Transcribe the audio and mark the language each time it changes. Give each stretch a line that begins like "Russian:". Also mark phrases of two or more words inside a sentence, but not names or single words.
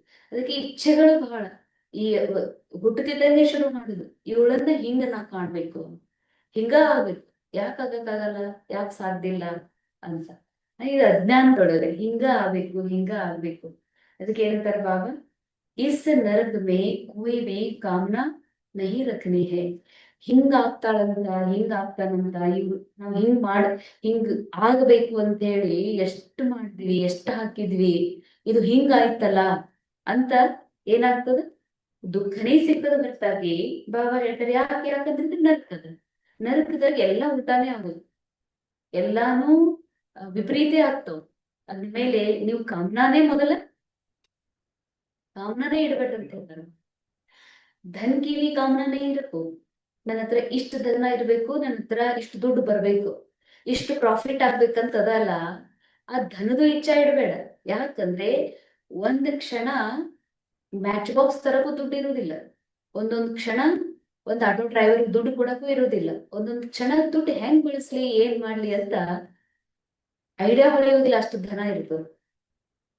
Kannada: ಅದಕ್ಕೆ ಇಚ್ಛೆಗಳು ಬಹಳ ಈ ಹುಟ್ಟುತ್ತಿದ್ದಂಗೆ ಶುರು ಮಾಡುದು, ಇವಳನ್ನ ಹಿಂಗ ನಾ ಕಾಣ್ಬೇಕು, ಹಿಂಗ ಆಗ್ಬೇಕು. ಯಾಕೆ ಆಗಕ್ಕಾಗಲ್ಲ, ಯಾಕೆ ಸಾಧ್ಯ ಇಲ್ಲ ಅಂತ ಇದು ಅಜ್ಞಾನದೊಳಗೆ ಹಿಂಗ ಆಗ್ಬೇಕು, ಹಿಂಗ ಆಗ್ಬೇಕು. ಅದಕ್ಕೆ ಏನಂತಾರೆ ಬಾಬಾ,
Hindi: इस नरक में कोई भी कामना नहीं रखनी है.
Kannada: ಹಿಂಗ ಆಗ್ತಾಳಂತ, ಹಿಂಗ ಆಗ್ತಾನಂತ, ನಾವ್ ಹಿಂಗ್ ಆಗ್ಬೇಕು ಅಂತ ಹೇಳಿ ಎಷ್ಟು ಮಾಡಿದ್ವಿ, ಎಷ್ಟು ಹಾಕಿದ್ವಿ, ಇದು ಹಿಂಗ ಆಯ್ತಲ್ಲ ಅಂತ ಏನಾಗ್ತದ? ದುಃಖನೇ ಸಿಕ್ಕದ ಹೊರತಾಗಿ ಬಾಬಾ ಹೇಳ್ತಾರೆ ಯಾಕಂದ್ರೆ ನರಕದಾಗ ಎಲ್ಲಾ ಉಲ್ಟಾನೇ ಆಗೋದು, ಎಲ್ಲಾನು ವಿಪರೀತ ಆಗ್ತಾವ. ಅಂದ್ಮೇಲೆ ನೀವು ಕಾಮನಾನೇ ಕಾಮನಾನೇ ಇಡ್ಬೇಕಂತ ಹೇಳ್ತಾರೆ.
Hindi: धन की भी ಕಾಮನಾ नहीं रखो.
Kannada: ನನ್ನ ಹತ್ರ ಇಷ್ಟು ಧನ ಇರ್ಬೇಕು, ನನ್ನ ಹತ್ರ ಇಷ್ಟು ದುಡ್ಡು ಬರ್ಬೇಕು, ಇಷ್ಟು ಪ್ರಾಫಿಟ್ ಆಗ್ಬೇಕಂತ ಅದಲ್ಲ. ಆ ಧನದ ಇಚ್ಛಾ ಇಡಬೇಡ. ಯಾಕಂದ್ರೆ ಒಂದ್ ಕ್ಷಣ
English: match box
Kannada: ತರಕ್ಕೂ ದುಡ್ಡು ಇರುವುದಿಲ್ಲ, ಒಂದೊಂದ್ ಕ್ಷಣ ಒಂದ್
English: auto driver
Kannada: ದುಡ್ಡು ಕೊಡಕ್ಕೂ ಇರುವುದಿಲ್ಲ, ಒಂದೊಂದ್ ಕ್ಷಣ ದುಡ್ಡು ಹೆಂಗ್ ಬಳಸ್ಲಿ, ಏನ್ ಮಾಡ್ಲಿ ಅಂತ ಐಡಿಯಾ ಹೊಳೆಯುವುದಿಲ್ಲ, ಅಷ್ಟು ಧನ ಇರ್ತದೆ.